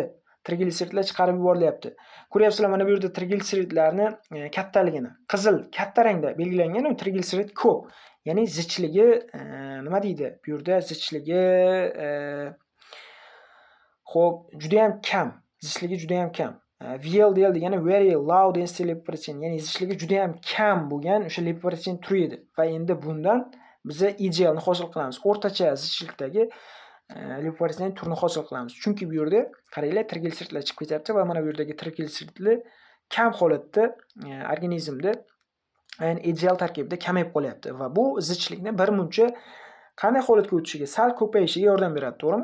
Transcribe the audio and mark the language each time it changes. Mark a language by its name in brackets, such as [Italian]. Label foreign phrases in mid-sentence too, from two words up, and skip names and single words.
[Uzbek] Ko'ryapsizlar, mana bu yerda triglitseridlarni kattaligini. Qizil katta rangda belgilangan, u triglitserid ko'p. Ya'ni zichligi nima deydi? Bu yerda zichligi xo'p, juda ham kam. Zichligi juda ham kam. VLDL degani [English] very low density lipoprotein, [Uzbek] ya'ni zichligi juda ham kam bo'lgan o'sha lipoprotein turi edi. Va endi bundan biz EGL ni hosil qilamiz. O'rtacha zichlikdagi lipoprotein turini hosil qilamiz. Chunki bu yerda qaranglar, triglitseridlar chiqib ketyapti va mana bu yerdagi triglitseridlar kam holatda organizmda, ya'ni EGL tarkibida kamayib qolyapti va bu zichlikni birmuncha qanday holatga o'tishiga, sal ko'payishiga yordam beradi, to'g'rimi?